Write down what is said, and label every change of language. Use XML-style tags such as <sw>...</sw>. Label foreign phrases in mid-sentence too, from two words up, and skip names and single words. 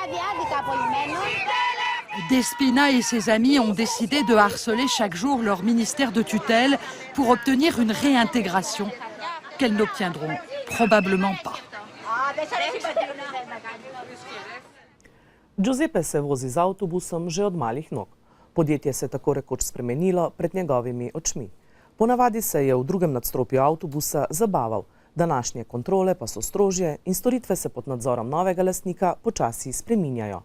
<fr>Despina et ses amis ont décidé de harceler chaque jour leur ministère de tutelle pour obtenir une réintégration qu'elles n'obtiendront probablement pas.</fr> <sl>Giuseppe se vozi z avtobusom že od malih nog. Podjetje se tako rekoč spremenilo pred njegovimi očmi. Ponavadi se je v drugem nadstropju avtobusa zabaval, današnje kontrole pa so strožje in storitve se pod nadzorom novega lastnika počasi spreminjajo.</sl>